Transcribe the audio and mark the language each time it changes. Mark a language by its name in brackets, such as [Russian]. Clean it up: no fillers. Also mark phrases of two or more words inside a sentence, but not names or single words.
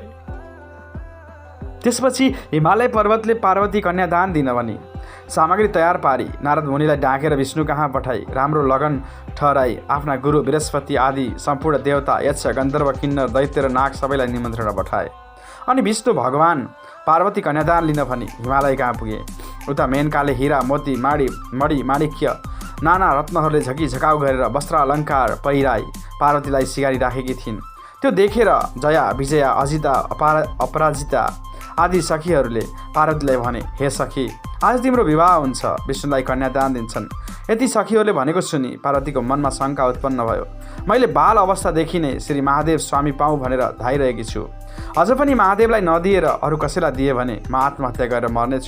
[Nepali] त्यसपछि हिमालय पर्वतले पार्वती कन्यादान दिन भनी सामग्री तयार पारी नारद मुनिलाई डाकेर विष्णु कहाँ पठाई राम्रो लगन ठहराई आफ्ना गुरु बृहस्पति आदि सम्पूर्ण देवता यक्ष गन्धर्व किन्नर दैत्य र नाग सबैलाई निमन्त्रणा पठाए। अनि विष्णु भगवान पार्वती कन्यादान लिन भनी हिमालय कहाँ पुगे। उता मेनकाले हिरा मोती मणि माणिक्य नाना रत्नहरूले झकिझकाउ गरेर वस्त्र अलङ्कार पहिराई पार्वतीलाई सिगारी राखेकी थिइन्। त्यो देखेर जया विजया अजिता अपराजिता आदि सखीहरूले पार्वतीलाई भने, हे सखी, आज तिम्रो विवाह हुन्छ। विष्णुलाई कन्यादान दिन्छन्। यति सखीहरूले भनेको सुनि पार्वतीको मनमा शङ्का उत्पन्न भयो। मैले बाल अवस्थादेखि नै श्री महादेव स्वामी पाऊँ भनेर धाइरहेकी छु। अझ पनि महादेवलाई नदिएर अरू कसैलाई दिए भने म आत्महत्या गरेर मर्नेछु।